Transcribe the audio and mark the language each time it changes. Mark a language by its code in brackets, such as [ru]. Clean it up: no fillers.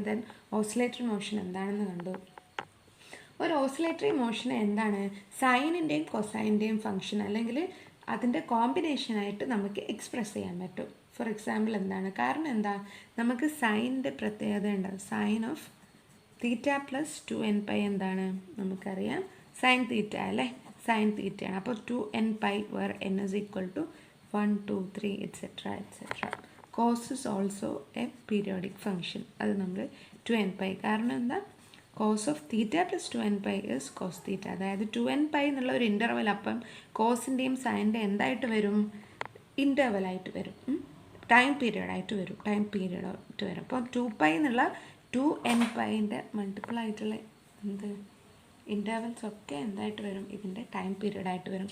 [ml] Then oscillatory motion എന്താണെന്ന് കണ്ടു. ഒരു ഓസിലേറ്ററി മോഷൻ എന്താണ്, സൈനിൻ്റെയും കൊസൈൻ്റെയും ഫംഗ്ഷൻ അല്ലെങ്കിൽ അതിൻ്റെ കോമ്പിനേഷനായിട്ട് നമുക്ക് എക്സ്പ്രസ് ചെയ്യാൻ പറ്റും. ഫോർ എക്സാമ്പിൾ എന്താണ്, കാരണം എന്താ, നമുക്ക് സൈനിൻ്റെ പ്രത്യേകത ഉണ്ട്. Sign of theta plus 2nπ എന്താണ്, നമുക്കറിയാം സൈൻ തീറ്റ അല്ലേ, സൈൻ തീറ്റയാണ്. [en] അപ്പോൾ 2nπ where n is equal to 1, 2, 3 etc. etc. Cos is also a periodic function. [ml] അത് നമ്മൾ 2nπ, കാരണം എന്താ, [en] Cos of theta plus 2nπ is cos theta. [ml] അതായത് 2nπ എന്നുള്ള ഒരു ഇൻ്റർവൽ, അപ്പം കോസിൻ്റെയും സൈനിൻ്റെ എന്തായിട്ട് വരും, ഇൻ്റർവലായിട്ട് വരും, ടൈം പീരിയഡായിട്ട് വരും. അപ്പോൾ 2π എന്നുള്ള 2nπൻ്റെ മൾട്ടിപ്പിൾ ആയിട്ടുള്ള എന്ത് ഇൻ്റർവൽസ് ഒക്കെ എന്തായിട്ട് വരും, ഇതിൻ്റെ ടൈം പീരിയഡായിട്ട് വരും.